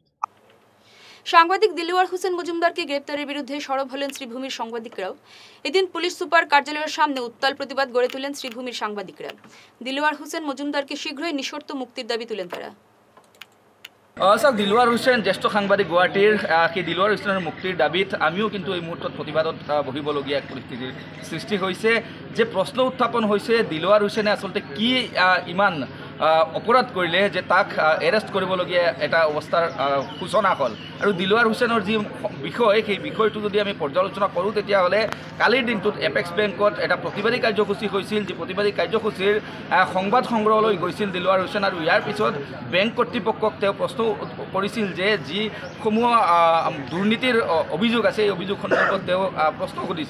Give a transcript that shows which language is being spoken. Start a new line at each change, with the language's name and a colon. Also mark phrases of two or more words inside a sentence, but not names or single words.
Bangla: সাংবাদিক দিলওয়ার হোসেন মজুমদারকে গ্রেপ্তারের বিরুদ্ধে সরব হলেন শ্রীভূমির সাংবাদিকরাও। এদিন পুলিশ সুপার কার্যালয়ের সামনে উত্তাল প্রতিবাদ গড়ে তুলেন শ্রীভূমির সাংবাদিকরা। দিলওয়ার হোসেন মজুমদারকে শীঘ্রই নিঃশর্ত মুক্তির দাবি তুলেন তারা।
Assamese: স্যার, দিলওয়ার হোসেন জ্যেষ্ঠ সাংবাদিক গুৱাহাটীৰ, সেই দিলওয়ার হোসেনের মুক্তির দাবিত আমিও কিন্তু এই মুহূর্তত প্রতিবাদত বহিবলগীয়া
Bangla: এক পরিস্থিতির সৃষ্টি হয়েছে। যে প্রশ্ন উত্থাপন হয়েছে
Assamese: দিলওয়ার হোসেনে আসলে কি ইমান অপরাধ কৰিলে যে তাক এৰেষ্ট কৰিবলগীয়া এটা অৱস্থাৰ সূচনা হ'ল। আৰু দিলওয়ার হোসেনৰ যি বিষয়, সেই বিষয়টো যদি আমি পৰ্যালোচনা কৰোঁ তেতিয়াহ'লে কালিৰ দিনটোত এপেক্স বেংকত এটা প্ৰতিবাদী কাৰ্যসূচী হৈছিল। যি প্ৰতিবাদী কাৰ্যসূচীৰ সংবাদ সংগ্ৰহলৈ গৈছিল দিলওয়ার হোসেন, আৰু ইয়াৰ পিছত বেংক কৰ্তৃপক্ষক তেওঁ প্ৰশ্ন কৰিছিল যে যিসমূহ দুৰ্নীতিৰ অভিযোগ আছে, এই অভিযোগ সন্দৰ্ভত তেওঁ প্ৰশ্ন সুধিছিল।